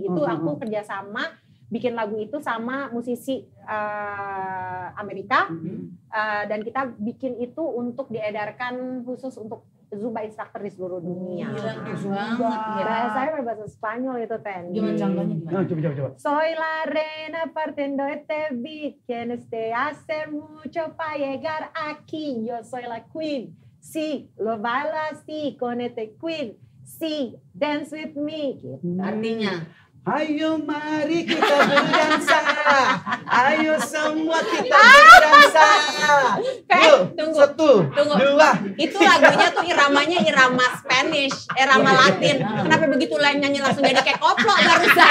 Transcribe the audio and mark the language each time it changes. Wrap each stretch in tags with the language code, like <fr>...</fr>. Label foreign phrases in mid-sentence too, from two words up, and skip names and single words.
<id>Itu aku kerjasama bikin lagu itu sama musisi Amerika, dan kita bikin itu untuk diedarkan khusus untuk Zumba instructor di seluruh dunia. Bahasanya berbahasa Spanyol itu Ten. Gimana contohnya gimana? Coba.</id> <es>Soy la reina partiendo este beat, tienes que hacer mucho para llegar aquí. Yo soy la queen, sí, lo baila así con este queen, sí,</es> <en>dance with me.</en> <id>Gitu. Artinya? Ayo mari kita berdansa, ayo semua kita berdansa. Yuk, 1, 2. Itu lagunya tuh iramanya irama Spanish, irama Latin. Kenapa begitu lain nyanyi langsung jadi kayak koplo barusan?</id>